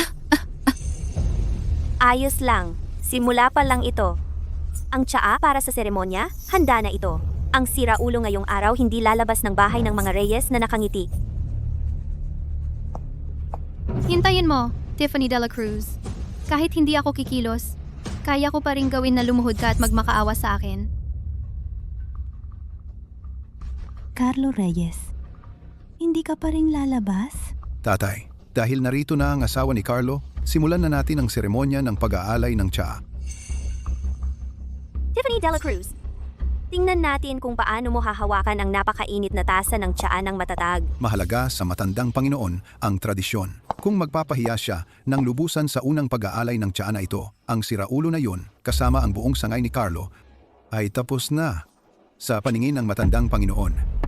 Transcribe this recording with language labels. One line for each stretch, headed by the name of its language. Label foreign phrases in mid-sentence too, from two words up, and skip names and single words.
Filipino: Ayos lang. Simula pa lang ito. Ang tsaa para sa seremonya, handa na ito. Ang siraulo ngayong araw hindi lalabas ng bahay ng mga Reyes na nakangiti. Hintayin mo, Tiffany de la Cruz. Kahit hindi ako kikilos, kaya ko pa rin gawin na lumuhod ka at magmakaawa sa akin. Carlo Reyes, hindi ka pa rin lalabas? Tatay, dahil narito na ang asawa ni Carlo, simulan na natin ang seremonya ng pag-aalay ng tsaa. Tiffany de la Cruz, tingnan natin kung paano mo hahawakan ang napakainit na tasa ng tsaa ng matatag. Mahalaga sa matandang Panginoon ang tradisyon. Kung magpapahiya siya ng lubusan sa unang pag-aalay ng tsaa na ito, ang siraulo na yun, kasama ang buong sangay ni Carlo, ay tapos na sa paningin ng matandang Panginoon.